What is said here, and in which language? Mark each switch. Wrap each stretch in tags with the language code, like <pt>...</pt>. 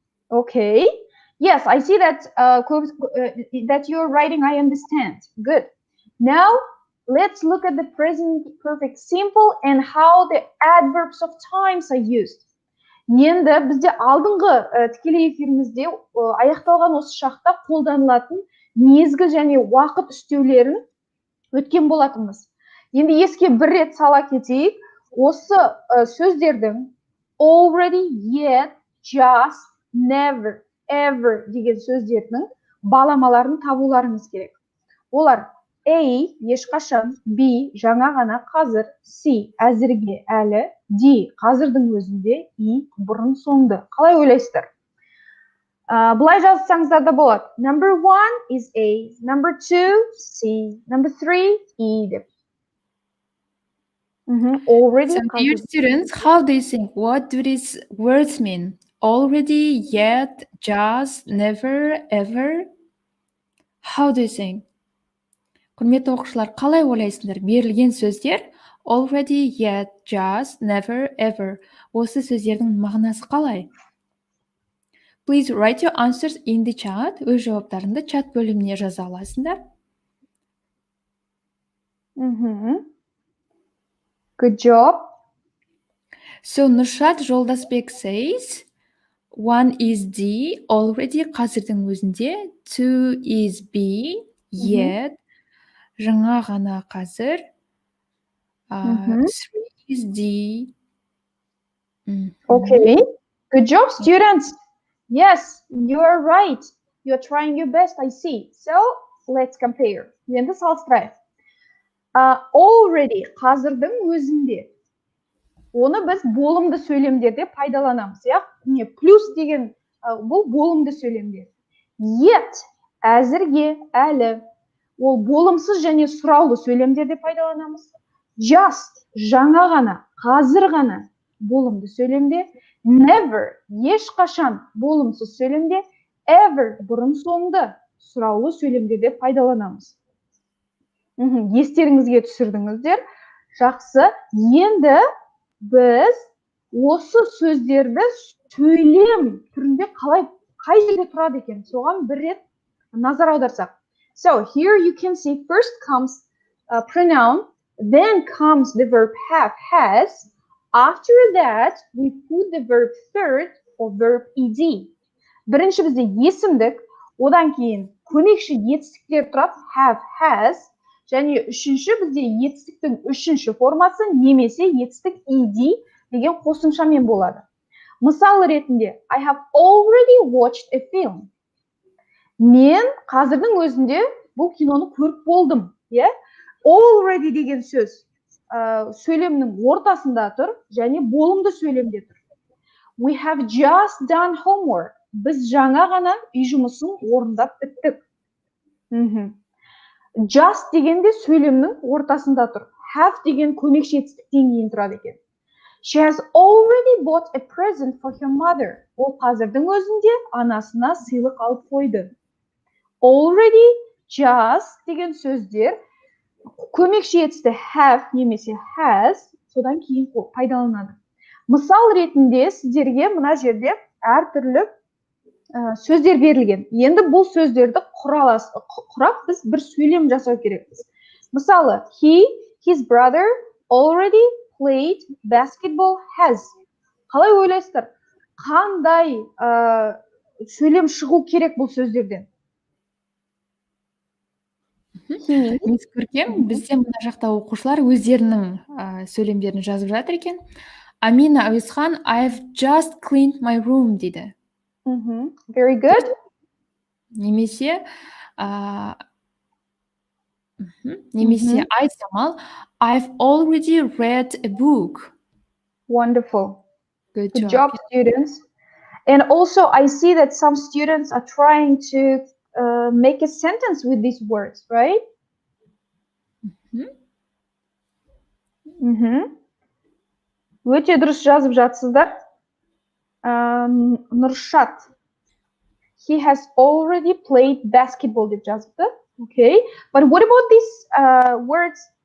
<en>Okay. Yes, I see that that you're writing I understand. Good. Now, let's look at the present perfect simple and how the adverbs of times are used.</en> <kk>Енді бізде алдыңғы тікелей эфирімізде аяқталған осы шақта қолданылатын мезгіл және уақыт үстеулерін өткен болатынбыз. Енді еске бір рет сала кетейік, осы сөздердің</kk> <en>already, yet, just, never, ever</en> <kk>деген сөздердің баламаларын табуларыңыз керек. Олар A, ешқашан, B, жаңа ғана, қазір, C, әзірге, әлі, D, қазірдің өзінде, E, бұрын соңды. Қалай ойлайсыздар? Бұлай жазсаңыздар да болады.</kk> <en>Number 1 is A, number 2, C, number 3, E деп. Already. So, dear students, how do you think? What do these words mean? Already, yet, just, never, ever? How do you think?</en> <kk>Құрметті оқушылар, қалай ойлайсыңдар?</kk> <en>Берілген сөздер already, yet, just, never, ever.</en> <kk>Осы сөздердің мағынасы қалай?</kk> <en>Please write your answers in the chat.</en> <kk>Өз жауаптарыңды чат бөліміне жаза аласыңдар.</kk> <en>Good job. So, Nurshad Жолдасбек says, 1 is D, already</en> <kk>қазірдің өзінде,</kk> <en>2 is B, yet,</en> <kk>жаңа ғана қазір,</kk> <en>3 is D. Okay, good job, students. Yes, you are right. You're trying your best, I see. So, let's compare.</en> <kk>Енді салыстырайық. Already, қазірдің өзінде. Оны біз болымды сөйлемдерде пайдаланамыз. Міне, плюс деген бұл болымды сөйлемдер. Yet, әзірге, әлі. Ол болымсыз және сұраулы сөйлемдерде пайдаланамыз. Just, жаңа ғана, қазір ғана болымды сөйлемде. Never, ешқашан болымсыз сөйлемде. Ever, бұрын соңды сұраулы сөйлемдерде пайдаланамыз. Естеріңізге түсірдіңіздер. Жақсы. Енді біз осы сөздерді сөйлем түрінде қай жерде тұрады екен? Соған бір рет назар аударсақ.</kk> <en>So here you can see first comes pronoun Then comes the verb have, has. After that, we put the verb third or verb ed.</en> <kk>Бірінші бізде есімдік, одан кейін көмекші етістіктер тұрады, have, has. Және үшінші бізде етістіктің үшінші формасы немесе етістік ed деген қосымшамен болады. Мысал ретінде,</kk> <en>I have already watched a film.</en> <kk>Мен қазірдің өзінде бұл киноны көріп болдым. Already деген сөз сөйлемнің ортасында тұр, және болымды сөйлемде тұр.</kk> <en>We have just done homework.</en> <kk>Біз жаңа ғана үй жұмысын орындап біттік. Just деген де сөйлемнің ортасында тұр. Have деген көмекші етістіктен кейін тұрады екен.</kk> <en>She has already bought a present for her mother.</en> <kk>Ол қазірдің өзінде анасына сыйлық алып қойды. Already, just деген сөздер көмекші етісті have немесе has содан кейін пайдаланады. Мысал ретінде сіздерге мына жерде әртүрлі сөздер берілген. Енді бұл сөздерді құрап біз бір сөйлем жасау керекпіз. Мысалы,</kk> <en>his brother already played basketball has.</en> <kk>Қалай ойлайсыздар? Қандай сөйлем шығу керек бұл сөздерден? Мисс Көркем, бізде мына жақта оқушылар өздерінің сөйлемдерін жазып жатыр екен.</kk> <en>Амина Әуесхан, I've just cleaned my room дейді. Very good. Немесе Айсамал, I've already read a book. Wonderful. Good job, students. And also, I see that some students are trying to make a sentence with these words, right?</en> <kk>Өте дұрыс жазып жатсыздар. Нұршат.</kk> <en>He has already played basketball</en> <kk>деп жазыпты.</kk> <en>Okay. But what about these words?</en>